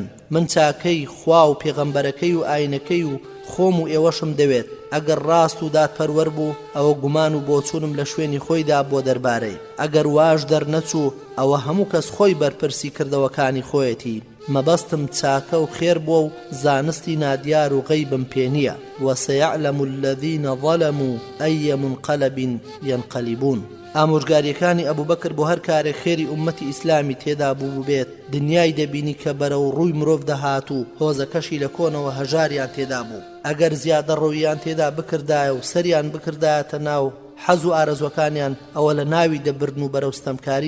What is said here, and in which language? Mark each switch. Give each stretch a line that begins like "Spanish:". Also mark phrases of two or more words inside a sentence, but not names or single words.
Central Kurdish: من چاکەی خوا و پێغەمبەرەکەی و ئاینەکەی و خۆم و ئێوەشم دەوێت. ئەگەر ڕاست و دادپەروەر بوو ئەوە گومان و بۆچوونم لە شوێنی خۆیدا بۆ دەربارەی، ئەگەر واش دەرنەچوو ئەوە هەموو کەس خۆی بەرپرسی کردەوەکانی خۆیەتی. مەبەستم چاکە و خێر بووە و زانستی نادیار و غەیبم پێ نییە.
Arabic: وسيعلم الذين ظلموا أي منقلب ينقلبون.
Central Kurdish: ئامۆژگاریەکانی ئەبوو بەکر بۆ هەر کارێک خێری ئومەتی ئیسلامی تێدا بوو بێت دنیای دەبینی کە بەرەو ڕووی مرۆڤ دەهات و هۆزەکەشی لە کۆنەوە هەژاریان تێدا بوو. ئەگەر زیادە ڕۆیان تێدا بکردایە و سەریان بکردایەتە ناو حەز و ئارەزوەکانیان ئەوە لە ناوی دەبردن و بەرەوستەمکاری